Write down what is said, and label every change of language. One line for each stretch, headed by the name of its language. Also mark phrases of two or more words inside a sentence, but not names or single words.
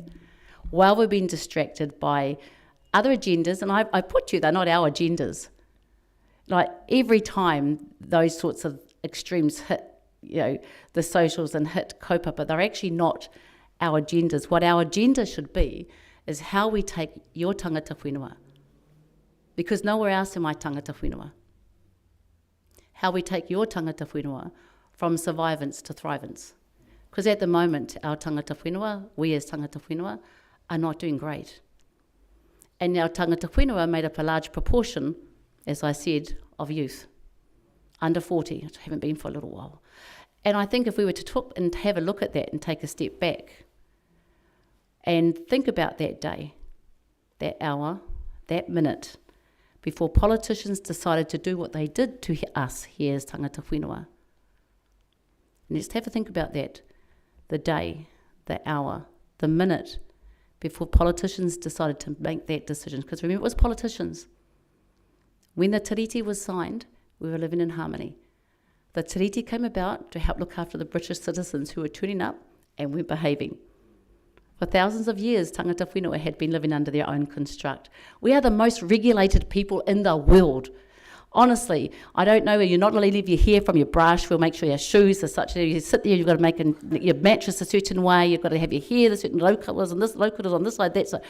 English: While we're being distracted by other agendas, and I put you, they're not our agendas. Like every time those sorts of extremes hit, the socials and hit kaupapa, they're actually not our agendas. What our agenda should be is how we take your
Māori: tangata whenua.
English: Because nowhere else am I
Māori: tangata whenua.
English: How we take your
Māori: tangata whenua
English: from survivance to thrivance. Because at the moment, our
Māori: tangata whenua,
English: we as
Māori: tangata whenua,
English: are not doing great. And our
Māori: tangata whenua
English: made up a large proportion, as I said, of youth, under 40, which haven't been for a little while. And I think if we were to talk and have a look at that and take a step back and think about that day, that hour, that minute, before politicians decided to do what they did to us here as
Māori: tangata whenua.
English: And let's have a think about that. The day, the hour, the minute, before politicians decided to make that decision. Because remember, it was politicians. When the tiriti was signed, we were living in harmony. The tiriti came about to help look after the British citizens who were turning up and weren't behaving. For thousands of years,
Māori: tangata whenua
English: had been living under their own construct. We are the most regulated people in the world. Honestly, I don't know, you're not allowed to leave your hair from your brush. We'll make sure your shoes are such that you sit there, you've got to make your mattress a certain way, you've got to have your hair, the certain low colours, and this low colours on this side, that side.